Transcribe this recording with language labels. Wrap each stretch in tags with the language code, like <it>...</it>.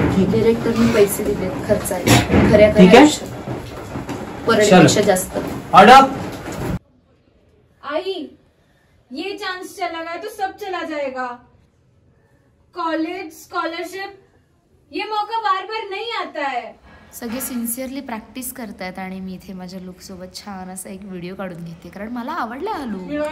<mr>डिरेक्टरने पैसे दिले खर्चायला खऱ्या परतपेक्षा जास्त.</mr> <en>Order.</en> <mr>आई</mr> <hi>ये चांस चला गया तो सब चला जाएगा. कॉलेज स्कॉलरशिप ये मौका बार बार नहीं आता है.</hi> <mr>सगळे सिन्सिअरली प्रॅक्टिस करतायत आणि मी इथे माझ्या लुक सोबत छान असा एक व्हिडिओ काढून घेते कारण मला आवडला हा लुक.</mr>